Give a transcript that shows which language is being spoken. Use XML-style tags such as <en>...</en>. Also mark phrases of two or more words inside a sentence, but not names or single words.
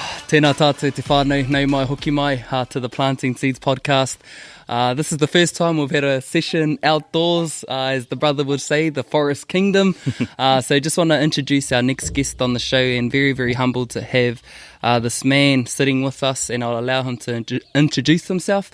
<mi>Tēnā tātou te whānau, nau mai hoki mai</mi> <en>to the</en> <mi>Planting Seeds podcast.</mi> <en>This is the first time we've had a session outdoors, as the brother would say, the Forest Kingdom. So just want to introduce our next guest on the show, and very, very humbled to have this man sitting with us, and I'll allow him to introduce himself.</en>